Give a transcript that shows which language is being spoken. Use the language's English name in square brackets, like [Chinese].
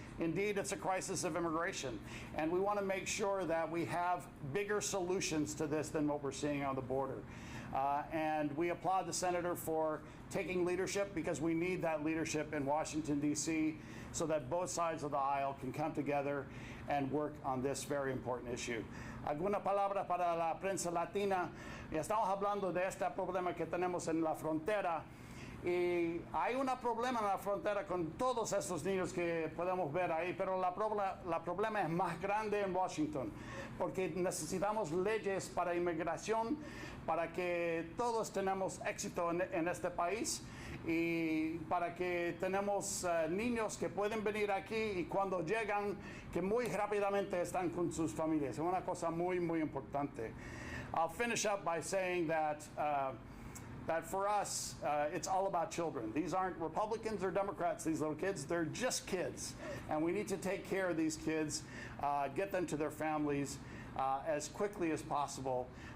[English] Indeed, it's a crisis of immigration. And we want to make sure that we have bigger solutions to this than what we're seeing on the border. And we applaud the senator for taking leadership, because we need that leadership in Washington, D.C., so that both sides of the aisle can come together and work on this very important issue. [Spanish] Alguna palabra para la prensa latina. Estamos hablando de este problema que tenemos en la frontera. Y hay un problema en la frontera con todos estos niños que podemos ver ahí, pero la problema es más grande en Washington, porque necesitamos leyes para inmigración, para que todos tenemos éxito en este país, y para que tenemos niños que pueden venir aquí, y cuando llegan, que muy rápidamente están con sus familias. Es una cosa muy, muy importante. [English] I'll finish up by saying that that for us, it's all about children. These aren't Republicans or Democrats, these little kids. They're just kids. And we need to take care of these kids, get them to their families as quickly as possible.